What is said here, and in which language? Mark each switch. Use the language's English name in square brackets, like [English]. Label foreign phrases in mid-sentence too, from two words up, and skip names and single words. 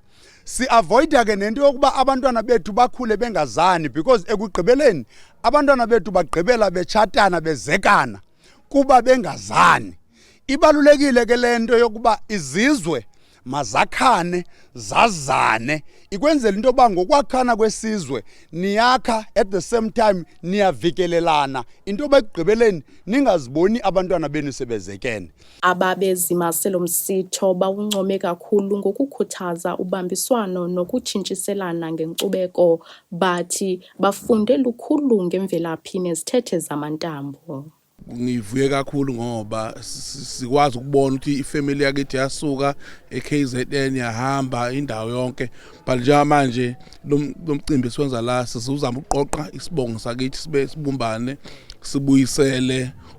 [Xhosa] Si-avoida ke nento yokuba abantwana bethu bakhule bengazani, because ekugqibeleni abantwana bethu bagqibela betshatana bezekana kuba bengazani. Ibalulekile ke le nto yokuba izizwe mazakhane, zazane, ikwenzela into yoba ngokwakhana kwesizwe niyakha [English] at the same time [Xhosa] niyavikelelana, into yoba ekugqibeleni ningaziboni abantwana benu sebezekene. Ababezimase lo msitho bawuncome kakhulu ngokukhuthaza ubambiswano nokutshintshiselana ngenkcubeko. Bathi bafunde lukhulu ngemvelaphi nezithethe zamantambo. [Zulu] Ngivuye kakhulu ngoba sikwazi ukubona ukuthi ifamily yakithi yasuka eKZN yahamba indawo yonke, but njengamanje lo mcimbi siwenza la sizuzama ukuqoqa isibongo sakithi sibe sibumbane, sibuyisele